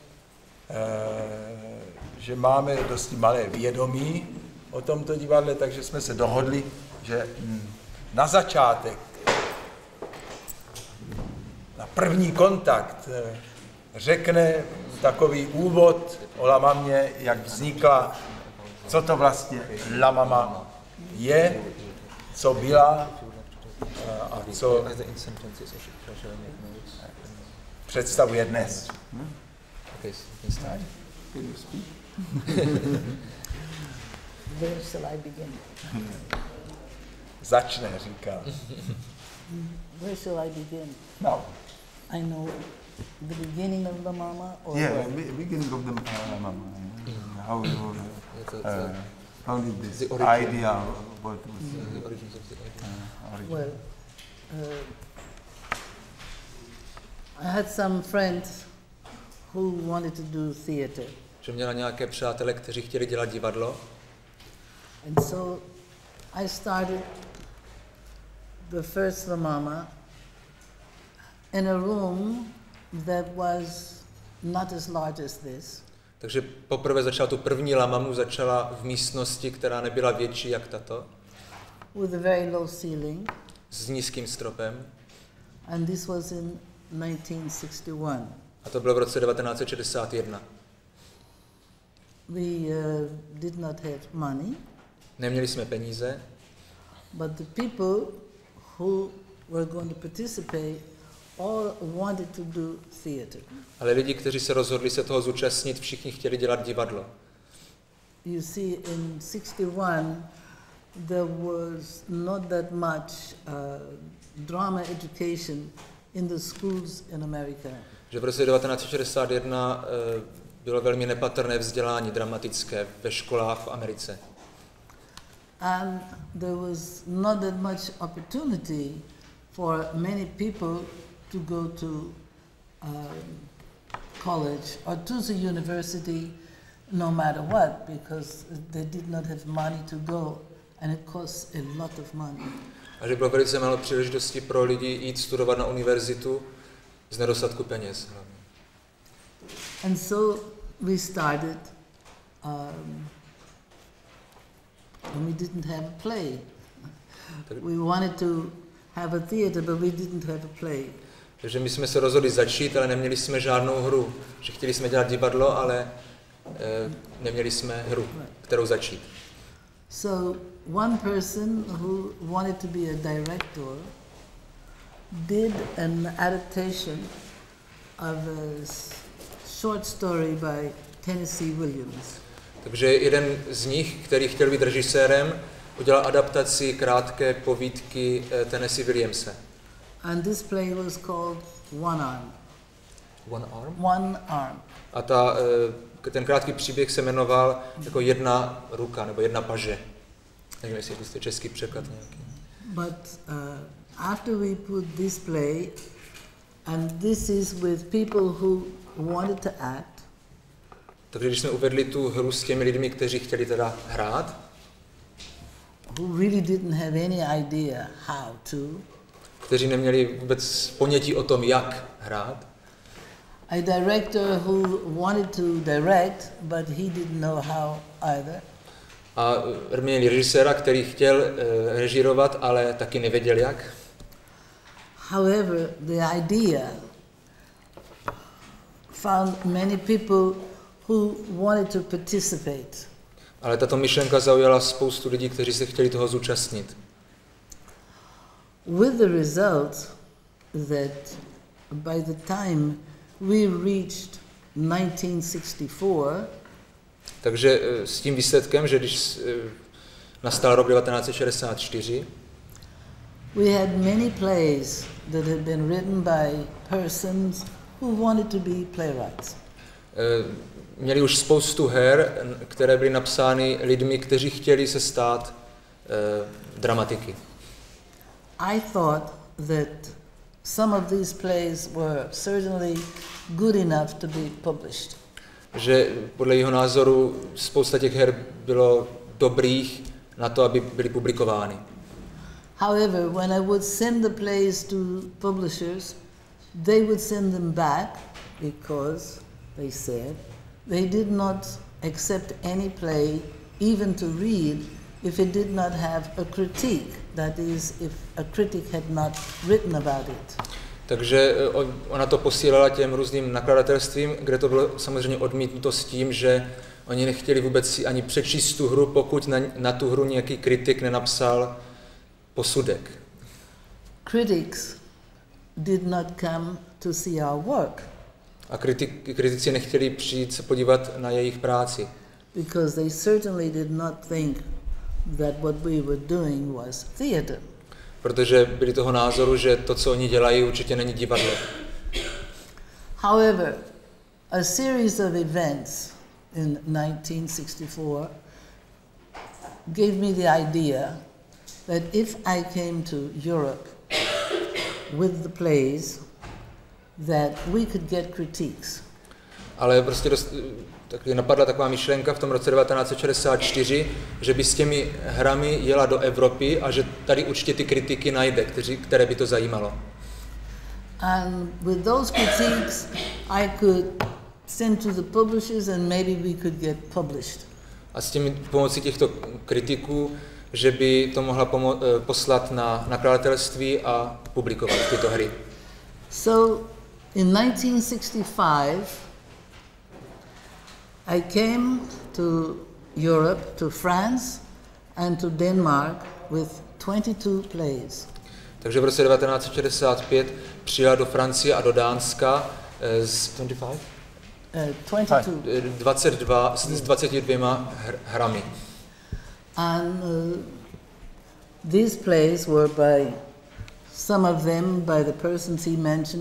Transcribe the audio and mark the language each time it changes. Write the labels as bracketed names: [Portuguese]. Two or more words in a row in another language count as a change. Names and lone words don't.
[Czech] že máme dosti malé vědomí o tomto divadle, takže jsme se dohodli, že na začátek, na první kontakt řekne takový úvod o Lamamě, jak vznikla, co to vlastně Lamama je, co byla a co představuje dnes. [English] Where shall I begin? [Czech] Začne, říká. [English] Where shall I begin? No. I know the beginning of the mama or Yeah, what? beginning of the Mama. How you founded this The origin. idea? What was The origins of the origin. Well, I had some friends who wanted to do theater. [Czech] Že měla nějaké přátele, kteří chtěli dělat divadlo. [English] And so I started the first La Mama in a room that was not as large as this. [Czech] Takže poprvé začala tu první Lamamu, začala v místnosti, která nebyla větší jak tato. [English] With a very low ceiling. [Czech] S nízkým stropem. [English] And this was in 1961. [Czech] A to bylo v roce 1961. [English] We did not have money. [Czech] Neměli jsme peníze, [English] But the people who were going to participate all wanted to do theater. [Czech] ale lidi, kteří se rozhodli se toho zúčastnit, všichni chtěli dělat divadlo. [English] You see, in 61, there was not that much drama education in the schools in America. [Czech] Že v roce 1961 bylo velmi nepatrné vzdělání dramatické ve školách v Americe. [English] And there was not that much opportunity for many people to go to college or to the university no matter what, because they did not have money to go and it costs a lot of money. [Czech] A že bylo velice málo příležitostí pro lidi jít studovat na univerzitu z nedostatku peněz. [English] And so we started, and we didn't have a play. We wanted to have a theater, but we didn't have a play. [Czech] Takže my jsme se rozhodli začít, ale neměli jsme žádnou hru. Že chtěli jsme dělat divadlo, ale neměli jsme hru, kterou začít. [English] So one person who wanted to be a director did an adaptation of a short story by Tennessee Williams. [Czech] Takže jeden z nich, který chtěl být režisérem, udělal adaptaci krátké povídky Tennessee Williamse. [English] And this play was called One Arm. One Arm? One Arm. [Czech] A ten krátký příběh se jmenoval jako jedna ruka, nebo jedna paže. Nevím, jestli je český překlad nějaký. [English] But after we put this play, and this is with people who wanted to act. [Czech] Takže když jsme uvedli tu hru s těmi lidmi, kteří chtěli teda hrát, [English] who really didn't have any idea how to, [Czech] kteří neměli vůbec ponětí o tom, jak hrát, [English] a director who wanted to direct, but he didn't know how either. [Czech] A měli režiséra, který chtěl režírovat, ale taky nevěděl jak. [English] However, the idea found many people who wanted to participate. [Czech] Ale tato myšlenka zaujala spoustu lidí, kteří se chtěli toho zúčastnit. [English] With the result that by the time we reached 1964, [Czech] takže s tím výsledkem, že když nastal rok 1964, [English] we had many plays that had been written by persons who wanted to be playwrights. [Czech] Měli už spoustu her, které byly napsány lidmi, kteří chtěli se stát dramatiky. [English] I thought that some of these plays were certainly good enough to be published. [Czech] Že podle jeho názoru spousta těch her bylo dobrých na to, aby byly publikovány. [English] However, when I would send the plays to publishers, they would send them back because they said they did not accept any play even to read if it did not have a critique, that is, if a critic had not written about it. [Czech] Takže ona to posílala těm různým nakladatelstvím, kde to bylo samozřejmě odmítnuto s tím, že oni nechtěli vůbec si ani přečíst tu hru, pokud na tu hru nějaký kritik nenapsal posudek. [English] Critics did not come to see our work. [Czech] A kritici nechtěli přijít se podívat na jejich práci. [English] Because they certainly did not think that what we were doing was theater. [Czech] Protože byli toho názoru, že to, co oni dělají, určitě není divadlo. [English] However, a series of events in 1964 gave me the idea that if I came to Europe with the plays, that we could get critiques. [Czech] Ale prostě taky napadla taková myšlenka v tom roce 1964, že by s těmi hrami jela do Evropy a že tady určitě ty kritiky najde, které by to zajímalo. [English] And with those critiques, I could send to the publishers and maybe we could get published. [Czech] A s těmi pomocí těchto kritiků, že by to mohla poslat na nakladatelství a publikovat tyto hry. [English] So in 1965, I came to Europe, to France and to Denmark with 22 plays. [Czech] Takže v roce 1965 přijela do Francie a do Dánska s 22 hrami. [English] And these plays were by some of them by the persons he mentioned.